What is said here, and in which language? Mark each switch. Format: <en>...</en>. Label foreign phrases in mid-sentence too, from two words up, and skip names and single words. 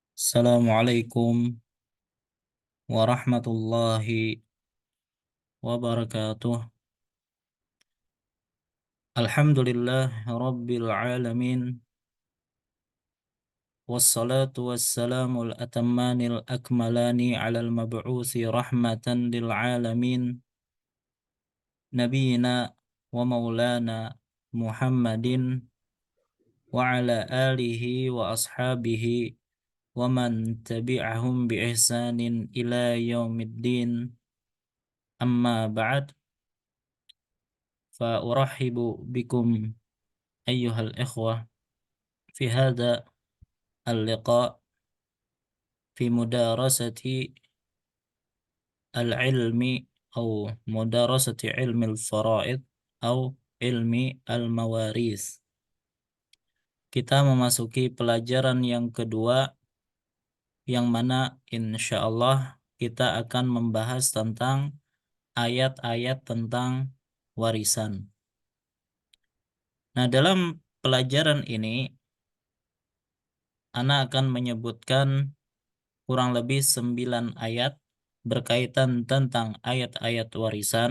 <ar>السلام عليكم ورحمة الله وبركاته. الحمد لله رب العالمين. والصلاة والسلام الأتمان الأكملان على المبعوث رحمة للعالمين. نبينا ومولانا محمد وعلى آله وأصحابه ومن تبعهم بإحسان إلى يوم الدين. أما بعد فأرحب بكم أيها الإخوة في هذا اللقاء في مدارسة العلم أو مدارسة علم الفرائض أو علم المواريث.</ar> <id>Kita memasuki pelajaran yang kedua, yang mana</id> <ar>إن شاء الله</ar> <id>kita akan membahas tentang ayat-ayat tentang warisan. Nah, dalam pelajaran ini Ana akan menyebutkan kurang lebih 9 ayat berkaitan tentang ayat-ayat warisan.</id>